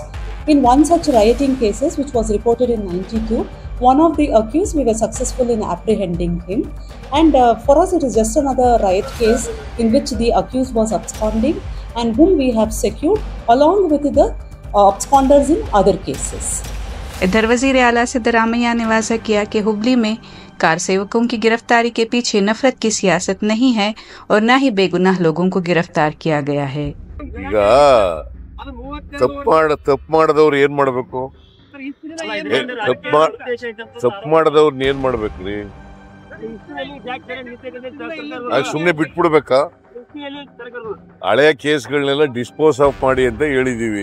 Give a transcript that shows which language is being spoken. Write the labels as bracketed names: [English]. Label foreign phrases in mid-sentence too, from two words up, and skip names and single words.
[English] In one such rioting cases, which was reported in 92, one of the accused, we were successful in apprehending him. And for us, it is just another riot case in which the accused was absconding and whom we have secured along with the absconders in other cases. [Urdu] ادھر وزیر اعلیٰ سدارامیا نے واضح کیا کہ ہبلی میں کار سیوکوں کی گرفتاری کے پیچھے نفرت کی سیاست نہیں ہے اور نہ ہی بے گناہ لوگوں کو گرفتار کیا گیا ہے. [Kannada] ಈಗ ತಪ್ಪು ಮಾಡದವ್ರು ಏನ್ ಮಾಡ್ಬೇಕು? ತಪ್ಪು ಮಾಡದವ್ರನ್ನ ಏನ್ ಮಾಡ್ಬೇಕ್ರಿ? ಸುಮ್ನೆ ಬಿಟ್ಬಿಡ್ಬೇಕಾ? ಹಳೆಯ ಕೇಸ್ಗಳನ್ನೆಲ್ಲ [English] dispose of [Kannada] ಮಾಡಿ ಅಂತ ಹೇಳಿದೀವಿ.